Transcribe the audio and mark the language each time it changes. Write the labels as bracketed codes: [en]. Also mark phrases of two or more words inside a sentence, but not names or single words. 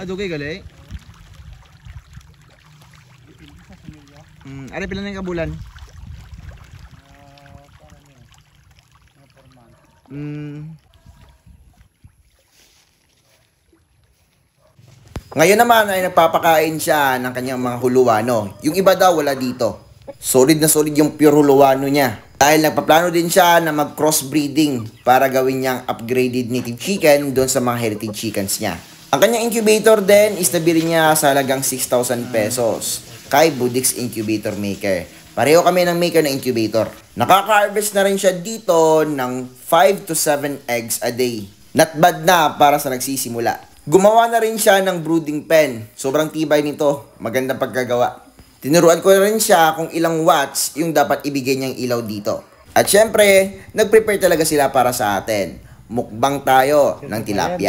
[hil] Dugay gali? Depende sa similya. Ano pila na yung kabulan? [tl] Parang yun, mga 4 months. Ngayon naman ay nagpapakain siya ng kanyang mga huluwano. Yung iba daw wala dito. Solid na solid yung pure huluwano niya. Dahil nagpaplano din siya na mag-crossbreeding para gawin niyang [en] upgraded native chicken [tl] doon sa mga [en] heritage chickens [tl] niya. Ang kanyang incubator din is nabili niya sa halagang 6,000 pesos kay Budix Incubator Maker. Pareho kami ng maker ng incubator. Nakaka-harvest na rin siya dito ng 5 to 7 [en] eggs a day. Not bad [tl] na para sa nagsisimula. Gumawa na rin siya ng brooding pen. Sobrang tibay nito. Magandang pagkagawa. Tinuruan ko rin siya kung ilang watts yung dapat ibigay niyang ilaw dito. At syempre, nag-prepare talaga sila para sa atin. Mukbang tayo ng tilapia.